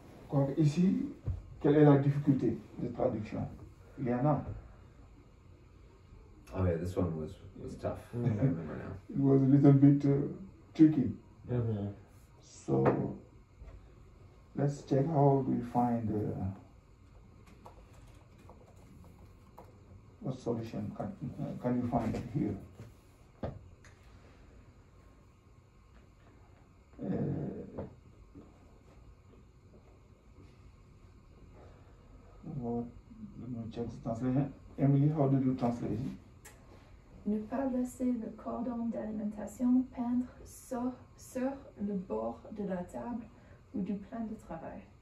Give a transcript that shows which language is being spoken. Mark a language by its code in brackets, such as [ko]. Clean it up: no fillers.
[fr] Donc ici, quelle est la difficulté de traduction? Il y en a. [en] Oh yeah, this one was tough. I remember now. It was a little bit tricky. So let's check how we find what solution can you find here. Let me check the translation. Emily, how did you translate it? [fr] Ne pas laisser le cordon d'alimentation pendre sur le bord de la table ou du plan de travail.